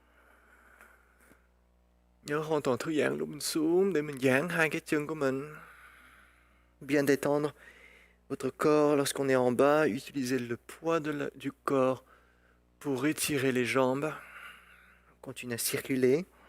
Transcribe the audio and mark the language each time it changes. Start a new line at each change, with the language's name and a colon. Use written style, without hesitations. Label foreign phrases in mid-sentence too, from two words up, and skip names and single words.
Vietnamese: Nhớ hoàn toàn thư giãn lúc mình xuống để mình giãn hai cái chân của mình.
French: Bien détendre votre corps lorsqu'on est en bas. Utilisez le poids du corps pour étirer les jambes. Continuez à circuler.